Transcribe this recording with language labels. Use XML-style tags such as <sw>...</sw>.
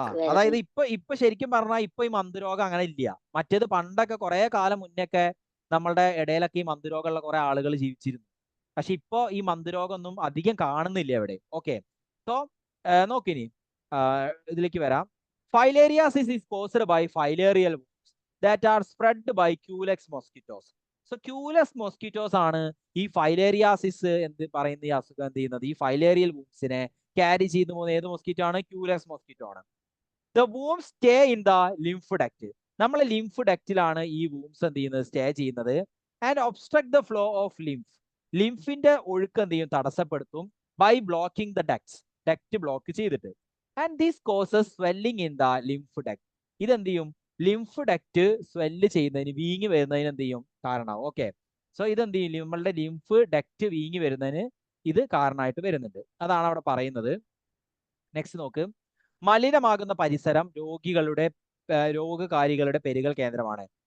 <ml>അതായത് ഇപ്പൊ ശരിക്കും പറഞ്ഞാൽ ഇപ്പൊ ഈ മന്ത് രോഗം അങ്ങനെ ഇല്ല. മറ്റേത് പണ്ടൊക്കെ കുറെ കാലം മുന്നൊക്കെ നമ്മളുടെ ഇടയിലൊക്കെ ഈ മന്ത് രോഗമുള്ള കുറെ ആളുകൾ ജീവിച്ചിരുന്നു. പക്ഷെ ഇപ്പോ ഈ മന്ത് രോഗമൊന്നും അധികം കാണുന്നില്ല ഇവിടെ. ഓക്കെ, സോ നോക്കിനി ഇതിലേക്ക് വരാം.</ml> <en>Filariasis is caused by filarial that are spread by Culex mosquitoes. So Culex mosquitoes</en> <ml>ആണ് ഈ ഫൈലേറിയാസിസ് എന്ത് പറയുന്ന ഈ അസുഖം എന്ത് ചെയ്യുന്നത്? ഈ ഫൈലേറിയൽ വൂംസിനെ ക്യാരി ചെയ്തു പോകുന്ന ഏത് മൊസ്കിറ്റോ ആണ്? ക്യൂലെക്സ് മൊസ്കിറ്റോ ആണ്.</ml> <en>The worms stay in the lymph duct.</en> <ml>നമ്മളെ ലിംഫ് ഡക്റ്റിലാണ് ഈ വൂംസ് എന്ത് ചെയ്യുന്നത്? സ്റ്റേ ചെയ്യുന്നത്.</ml> <en>And obstruct the flow of lymph.</en> <ml>ലിംഫിന്റെ ഒഴുക്ക് എന്ത് ചെയ്യും? തടസ്സപ്പെടുത്തും.</ml> <en>by blocking the ducts.</en> <ml>Duct block ചെയ്തിട്ട്.</ml> <en>and this causes swelling in the lymph duct.</en> <ml>ഇതെന്ത് ചെയ്യും? ലിംഫ് ഡക്റ്റ് സ്വെല്ല് ചെയ്യുന്നതിന്, വീങ്ങി വരുന്നതിന് എന്ത് ചെയ്യും? കാരണമാവും. ഓക്കെ, സോ ഇതെന്ത് ചെയ്യും? നമ്മളുടെ ലിംഫ് ഡക്റ്റ് വീങ്ങി വരുന്നതിന് ഇത് കാരണമായിട്ട് വരുന്നുണ്ട്. അതാണ് അവിടെ പറയുന്നത്. നെക്സ്റ്റ് നോക്ക്. മലിനമാകുന്ന പരിസരം രോഗകാരികളുടെ പെരുകൽ കേന്ദ്രമാണ്.</ml>